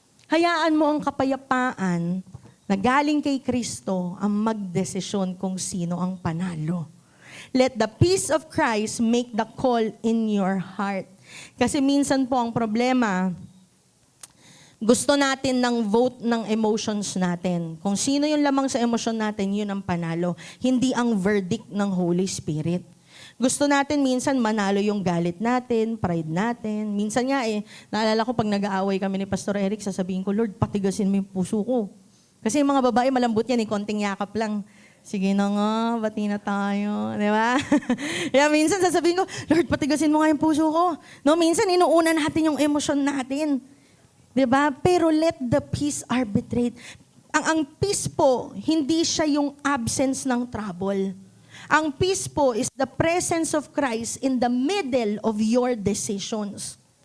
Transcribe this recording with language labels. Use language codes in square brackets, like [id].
[tl] Hayaan mo ang kapayapaan na galing kay Kristo ang magdesisyon kung sino ang panalo. [en] Let the peace of Christ make the call in your heart. [tl] Kasi minsan po ang problema, gusto natin ng vote ng emotions natin. Kung sino yung lamang sa emosyon natin, yun ang panalo. Hindi ang verdict ng Holy Spirit. Gusto natin minsan manalo yung galit natin, pride natin. Minsan nga naalala ko pag nag-aaway kami ni Pastor Eric, sasabihin ko, Lord, patigasin mo yung puso ko. Kasi yung mga babae, malambot yan, konting yakap lang. Sige na nga, bati na tayo. Di ba? Kaya minsan sasabihin ko, Lord, patigasin mo nga yung puso ko. No, minsan inuuna natin yung emosyon natin. Di ba? [en] Pero let the peace arbitrate. [tl] Ang peace po, hindi siya yung absence ng trouble. Ang peace po [en] is the presence of Christ in the middle of your decisions.